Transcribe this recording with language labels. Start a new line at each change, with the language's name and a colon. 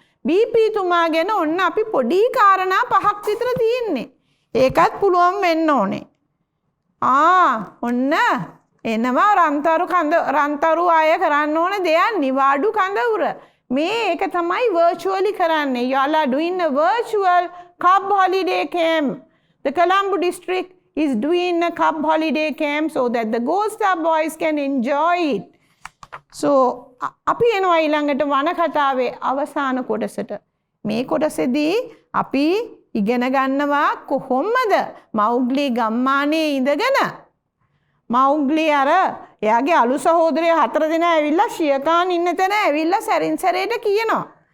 Sinhala: BP තුමා ගැන ඔන්න අපි පොඩි කාරණා 5ක් විතර තියෙන්නේ. ඒකත් පුළුවන් වෙන්න ඕනේ. ඔන්න එනවා රන්තරු අය කරන්න ඕන දෙයක් නිවාඩු කඳවුර. මේ ඒක තමයි virtually කරන්නේ.
English: You all are doing a virtual Cub holiday camp. The Colombo district is doing a Cub holiday camp so that the Gold Star boys can enjoy it.
Sinhala: So අපි එනවා ඊළඟට වන කතාවේ අවසාන කොටසට. මේ කොටසේදී අපි ඉගෙන ගන්නවා කොහොමද මෞග්ලි ගම්මානයේ ඉඳගෙන මෞග්ලි අර එයාගේ අලු සහෝදරයෝ 4 දෙනා ඇවිල්ලා ශියකාන් ඉන්න තැන ඇවිල්ලා සැරින් සැරේට කියනවා.